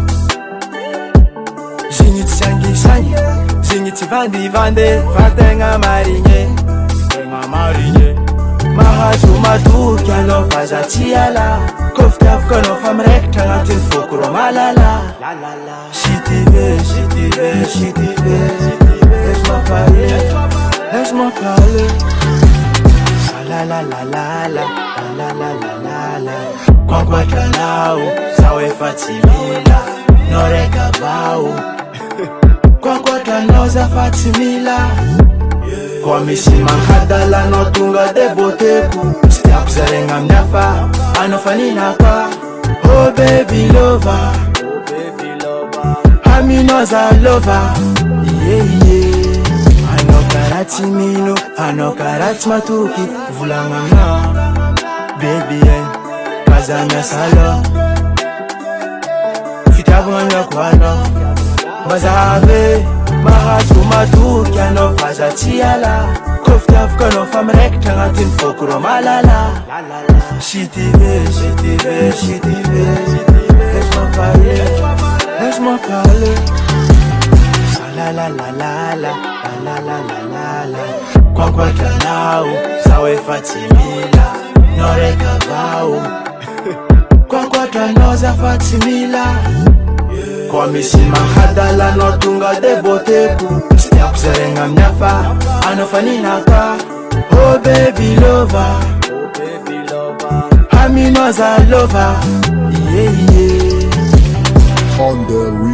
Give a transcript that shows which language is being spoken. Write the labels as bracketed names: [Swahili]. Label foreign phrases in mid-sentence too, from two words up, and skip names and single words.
[Malagasy] Zegny tsy sangisangy, zegny tsy vandivandy fa tegna marigny. Mahazo matoky anao fa za tsy ala, kô fitiavako anao fa miraikitra agnatin'ny foko rô malala. [French] Si tu veux, si tu veux, si tu veux, laisse-moi parler, laisse-moi parler. La la la la la la la la la la. [Malagasy] Kwankwatra nao zaho efa tsy mila noreka vao. Kwankwatra nao za fa tsy mila. Koa misy mankadala anao tonga de boteko. Tsy tiako zaregna amin'ny hafa anao fa ninaka. [English] Oh baby lover, [Malagasy] aminao za [English] lover. Yeah yeah. [Malagasy] Anao karaha tsy mino, anao karaha tsy matoky. Volagna aminao baby kaza miasa lô. Fitiavagna miako anao mazave. Mahazo matoky anao fa za tsy ala, kô fitiavako anao fa miraikitra agnatin'ny foko rô malala. [French] Si tu veux, si tu veux, si tu veux, laisse-moi parler, laisse-moi parler. La la la la la la la la la la. [Malagasy] Kwankwatra nao zaho efa tsy mila noreka vao. Kwankwatra nao za fa tsy mila. Koa misy mankadala anao tonga de boteko. Tsy tiako zaregna amin'ny hafa anao fa ninaka. [English] Oh baby lover, [Malagasy] aminao za [English] lover. Yeah yeah.